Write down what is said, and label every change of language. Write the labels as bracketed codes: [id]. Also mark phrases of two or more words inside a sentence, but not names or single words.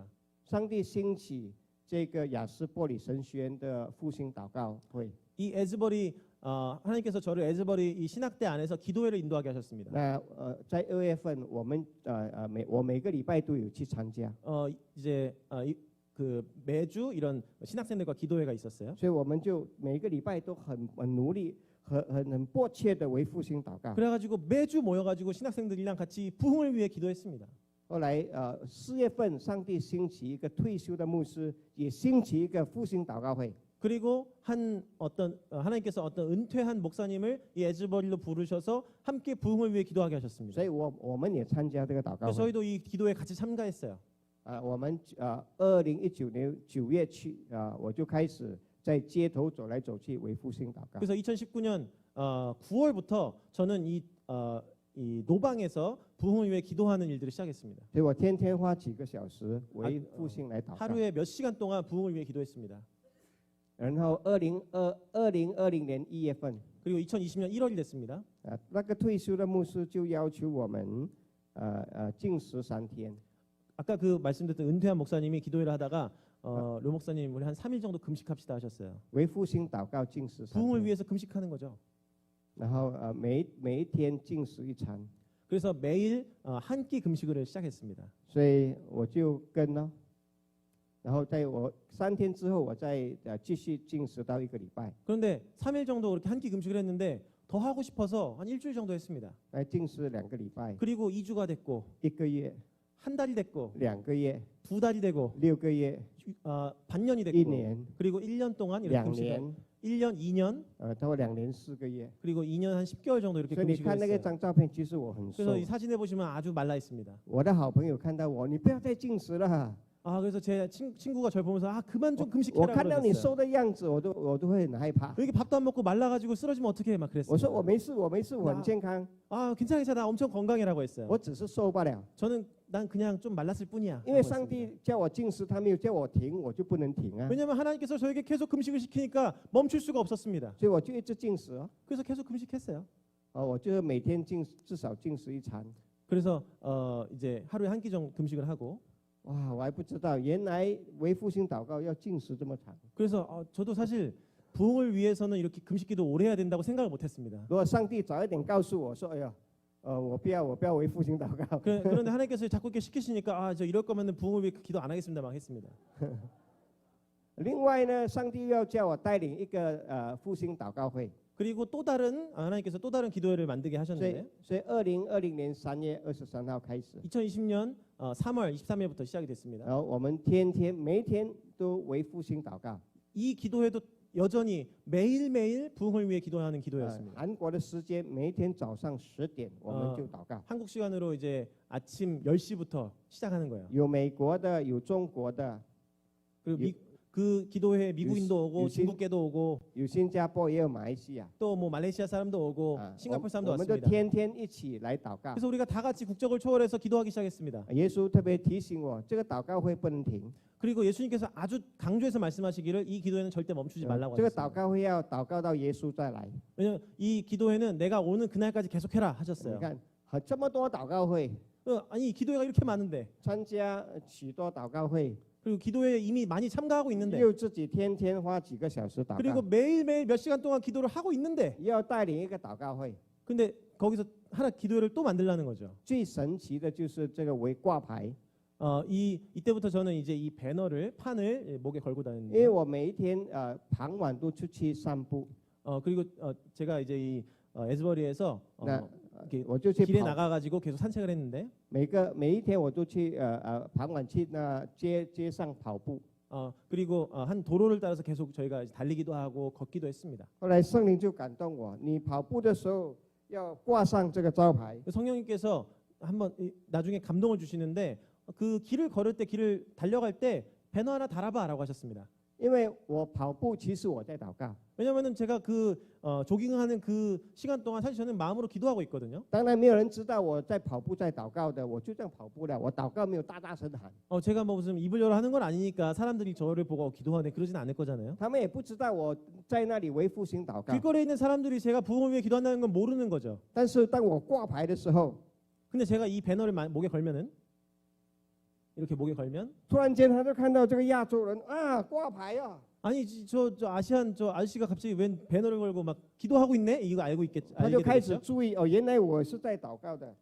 [zh] 上帝兴起这个雅斯伯里神学院的复兴祷告会。 [ko] 이 에즈버리 하나님께서 저를 에즈버리 이 신학대 안에서 기도회를 인도하게 하셨습니다. [zh] 那在2月份，我每个礼拜都有去参加， [ko] 이제 그 매주 이런 신학생들과 기도회가 있었어요. [zh] 所以我们就每个礼拜都很努力、很迫切的为复兴祷告。 [ko] 그래가지고 매주 모여가지고 신학생들이랑 같이 부흥을 위해 기도했습니다. [zh] 后来4月份，上帝兴起一个退休的牧师，也兴起一个复兴祷告会。 [ko] 그리고 하나님께서 어떤 은퇴한 목사님을 이 에즈버리로 부르셔서 함께 부흥을 위해 기도하게 하셨습니다. [zh] 所以我们也参加这个祷告 [ko] 그래서 [zh] 会。 [ko] 저희도 이 기도에 같이 참가했어요. [zh] 我们2019年9月去我就开始在街头走来走去为复兴祷告。 [ko] 그래서 2019년 9월부터 저는 이 노방에서 부흥을 위해 기도하는 일들을 시작했습니다. [zh] 所以我天天花几个小时为复兴来祷告。 [ko] 하루에 몇 시간 동안 부흥을 위해 기도했습니다. [zh] 然后2020年1月份， [ko] 그리고 2020년 1월이 됐습니다. [zh] 那个退休的牧师就要求我们禁食3天。 [ko] 아까 그 말씀드렸던 은퇴한 목사님이 기도회를 하다가 료 목사님 우리 한 3일 정도 금식합시다 하셨어요. [zh] 为复兴祷告禁食3 [ko] 부흥을 [zh] 天， [ko] 위해서 금식하는 거죠. [zh] 然后每一天禁食1餐， [ko] 그래서 매일 한 끼 금식을 시작했습니다. [zh] 所以我就跟了。然后在我3天之后，我再继续禁食到1个礼拜， [ko] 그런데 3일 정도 그렇게 한 끼 금식을 했는데 더 하고 싶어서 한 일주일 정도 했습니다. [zh] 来禁食2个礼拜， [ko] 그리고 2주가 됐고 [zh] 1 个月、 [ko] 한 달이 됐고 [zh] 2 个月、 [ko] 두 달이 되고 [zh] 6 个月、 [ko] 반년이 [zh] 1 [ko] 됐고 [zh] 年、 [ko] 그리고 1년 동안 이렇게 [zh] 2 [ko] 금식을 [zh] 年， [ko] 1년, 2년 [zh] 超过2年4个月。 [ko] 그리고 2년 한 10개월 정도 이렇게 [zh] 所以你 [ko] 금식을 [zh] 看那个 [ko] 했어요. [zh] 张照片，其实我很瘦 [ko] 그래서 。이 사진에 보시면 아주 말라 있습니다. [zh] 我的好朋友看到我，你不要再禁食了。 [ko] 그래서 제 친구가 저를 보면서 그만 좀 [zh] 我 [ko] 금식해라 [zh] 看到你 [ko] 그러셨어요. [zh] 瘦的样子，我都会很害怕。 [ko] 이렇게 밥도 안 먹고 말라가지고 쓰러지면 어떻게 해? 막 [zh] 我说 [ko] 그랬어요. [zh] 我没事，我没事，我很健康， [ko] 괜찮아, 괜찮아, 나 엄청 건강해라고 했어요. [zh] 我只是瘦罢了。 [ko] 저는 난 그냥 좀 말랐을 뿐이야. [zh] 因为 [ko] 라고 [zh] 上 [ko] 했습니다. [zh] 帝叫我禁食，他没有叫我停，我就不能停啊。 [ko] 왜냐하면 하나님께서 저에게 계속 금식을 시키니까 멈출 수가 없었습니다. [zh] 所以我就一直禁食哦。 [ko] 그래서 계속 금식했어요. [zh] 我就每天至少禁食1餐。 [ko] 그래서 이제 하루에 한 끼 정도 금식을 하고 [zh] 哇，我还不知道，原来为复兴祷告要禁食这么长。 [ko] 그래서 저도 사실 부흥을 위해서는 이렇게 금식기도 오래 해야 된다고 생각을 못했습니다. [zh] 如果上帝早一点告诉我说，哎呀，我不要为复兴祷告。 [ko] 그런데 하나님께서 자꾸 이렇게 시키시니까 저 이럴 거면은 부흥을 위해 기도 안 하겠습니다 막 했습니다. [zh] 另外呢，上帝又要叫我带领一个复兴祷告会。 [ko] 그리고 또 다른 하나님께서 또 다른 기도회를 만들게 [zh] 所以 [ko] 하셨는데 [zh] 2020年3月23号开始， [ko] 2020년 3월 23일부터 시작이 됐습니다. [zh] 然后我们每一天都为复兴祷告。 [ko] 이 기도회도 여전히 매일매일 부흥을 위해 기도하는 呃 기도회였습니다. [zh] 韩国的时间每一天早上10点我们就祷告， [ko] 한국 시간으로 이제 아침 10시부터 시작하는 거예요. [zh] 有美国的，有中国的， [ko] 그리고 그 기도회에 미국인도 오고 유신- 중국계도 오고 [zh] 有新加坡也有马来西亚。 [ko] 또 뭐 말레이시아 사람도 오고 啊 싱가포르 사람도 [zh] 我们都 [ko] 왔습니다. [zh] 天天一起来祷告。 [ko] 그래서 우리가 다 같이 국적을 초월해서 기도하기 시작했습니다. [zh] 耶稣特别提醒我，这个祷告会不能停， [ko] 그리고 예수님께서 아주 강조해서 말씀하시기를 이 기도회는 절대 멈추지 말라고 [zh] 这个祷 [ko] 하셨어요. [zh] 告会要祷告到耶稣再来。 [ko] 왜냐면 이 기도회는 내가 오는 그날까지 계속해라 [zh] 你 [ko] 하셨어요. [zh] 看，这么多祷告会， [ko] 아니 기도회가 이렇게 많은데 [zh] 参加许多祷告会， [ko] 그리고 기도회에 이미 많이 참가하고 있는데 [zh] 又自己天天花几个小时祷 [ko] 그리고 [zh] 告， [ko] 매일매일 몇 시간 동안 기도를 하고 있는데 [zh] 又要带领一个祷告会。 [ko] 근데 거기서 하나 기도회를 또 만들라는 거죠. [zh] 最神奇的就是这个为挂牌， [ko] 이때부터 저는 이제 이 판을 목에 걸고 [zh] 因为 [ko] 다녔는데 [zh] 我每一天傍晚都出去散步， [ko] 그리고 제가 이제 이 에즈버리에서 [zh] 那 [ko] 이렇게 [zh] 我就去 [ko] 길에 [zh] 跑， [ko] 나가가지고 계속 산책을 했는데 [zh] 每一天我都去傍晚去那街上跑步。 [ko] 그리고 한 도로를 따라서 계속 저희가 달리기도 하고 걷기도 했습니다. [zh] 后来圣灵就感动我，你跑步的时候要挂上这个招牌。 [ko] 성령님께서 한번 나중에 감동을 주시는데 그 길을 걸을 때 길을 달려갈 때 배너 하나 달아봐라고 하셨습니다. [zh] 因为我跑步，其实我在祷告。 [ko] 왜냐면은 제가 그 조깅하는 그 시간 동안 사실 저는 마음으로 기도하고 있거든요. [zh] 当然没有人知道我在跑步在祷告的，我就这样跑步了。我祷告没有大声喊， [ko] 제가 뭐 무슨 입을 열어 하는 건 아니니까 사람들이 저를 보고 기도하네 그러진 않을 거잖아요. [zh] 他们也不知道我在那里为复兴祷告。 [ko] 길거리에 있는 사람들이 제가 부흥을 위해 기도한다는 건 모르는 거죠. [zh] 但是当我挂牌的时候， [ko] 근데 제가 이 배너를 목에 걸면은 이렇게 목에 걸면 [zh] 突然间他就看到这个亚洲人挂牌啊， [ko] 아니 저 아시안 저 아저씨가 갑자기 웬 배너를 걸고 막 기도하고 있네 이거 알고 있겠 [zh] 他就 [ko] 알게 [zh] 开始 [ko] 되겠죠. [zh] 注意原来我是在祷告的。